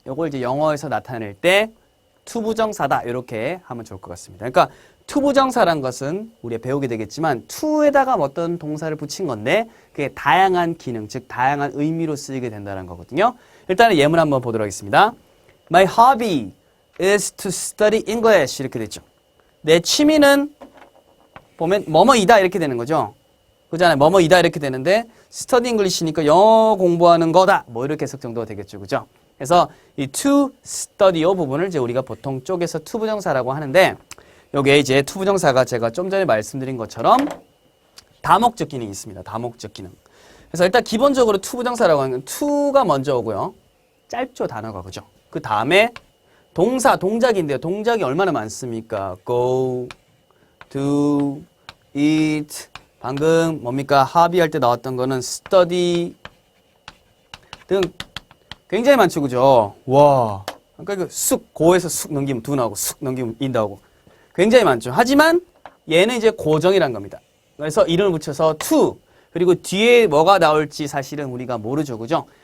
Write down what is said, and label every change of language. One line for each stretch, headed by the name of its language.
Korean: 요걸 이제 영어에서 나타낼 때 투부정사다. 이렇게 하면 좋을 것 같습니다. 그러니까 투부정사란 것은 우리가 배우게 되겠지만 투에다가 어떤 동사를 붙인 건데 그게 다양한 기능, 즉 다양한 의미로 쓰이게 된다는 거거든요. 일단은 예문 한번 보도록 하겠습니다.
English: My hobby is to study English.
Korean: 이렇게 됐죠. 내 취미는 보면 뭐뭐이다 이렇게 되는 거죠. 그잖아요. 뭐뭐이다 이렇게 되는데
English: study English
Korean: 니까 영어 공부하는 거다. 이렇게 해석 정도가 되겠죠. 그죠? 그래서 이
English: to study
Korean: 요 부분을 이제 우리가 보통 쪽에서 투부정사라고 하는데, 요게 이제 투부정사가 제가 좀 전에 말씀드린 것처럼 다목적 기능이 있습니다. 다목적 기능. 그래서 일단 기본적으로 투부정사라고 하는 건 to가 먼저 오고요. 짧죠, 단어가. 그죠? 그 다음에 동작인데요. 동작이 얼마나 많습니까?
English: go, do, eat,
Korean: 방금 뭡니까? 합의할 때 나왔던 거는 study 등 굉장히 많죠. 그죠? 와. 그러니까 고에서 쑥 넘기면 do 나오고 쑥 넘기면 in 나오고 굉장히 많죠. 하지만 얘는 이제 고정이란 겁니다. 그래서 이름을 붙여서 to, 그리고 뒤에 뭐가 나올지 사실은 우리가 모르죠. 그죠?